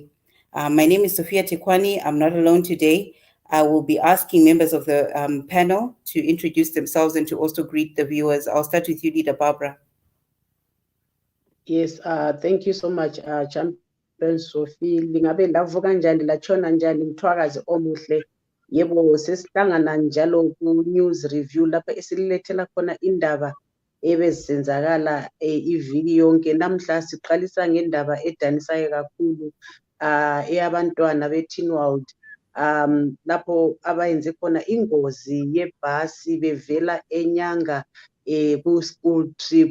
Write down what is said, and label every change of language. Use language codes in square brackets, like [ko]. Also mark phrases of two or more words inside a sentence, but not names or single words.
[en] My name is Sophia Tekwani. I'm not alone today. I will be asking members of the panel to introduce themselves and to also greet the viewers. I'll start with you, Leader Barbara. Yes, thank you so much, Champion Sophie. [nd] Lingabe ndavuka njani lachona njani mthwakazi omuhle. Yebo sesihlangana njalo ku [en] news review [nd] lapha esililethela khona indaba ebezenzakala iviki yonke. Namhla siqalisa ngendaba edanisayo kakhulu eyabantwana beTinwald, lapho abayenze khona ingozi yebhasi bevela eNyanga ku [en] school trip.